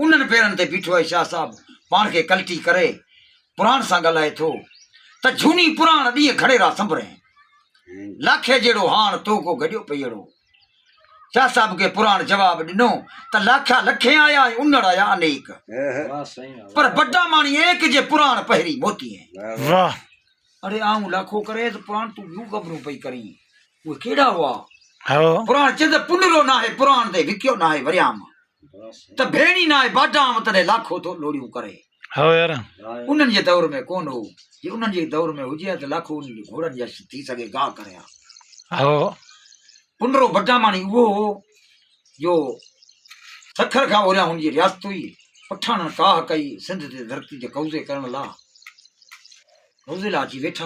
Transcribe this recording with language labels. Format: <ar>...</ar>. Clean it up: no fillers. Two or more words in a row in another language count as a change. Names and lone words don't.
<sd>उन्हनि पेरनि ते बीठो आहे शाह साहिब, पाण खे कल्टी करे पुराण सां ॻाल्हाए थो त झूनी पुराण ॾींहं खड़ेरा संभरे, लाखे जहिड़ो हाण तो को गॾियो पईड़ो। शाह साहिब खे पुराण जवाब ॾिनो त लाखा लखे आया उन्नड़ आया अनेक, पर बड्डा माणी एक जे पुराण पहिरी मोती है। अरे आऊं लाखो करे त पुराण तूं यूं ख़बरूं पई करी, उहे केड़ा हुआ? पुराण चए त पुनरो ना है पुराण ते विकियो ना है वरियाम, त भेणी ना है बाडाम तॾहिं लाखो तो लोड़ियूं करे। उन्हनि जे दौर में कोन हो, जे उन्हनि जे दौर में हुजे त लाखो उन्हनि घोड़नि जा थी सघे गाह करे। पुनरो बड्डा माणी उहो हो जो सखर खां ओरियां हुनजी रियासत हुई। पठाणनि काह कई सिंध ते धरती ते कब्ज़े करण लाइ, कब्ज़े लाइ अची वेठा।</sd>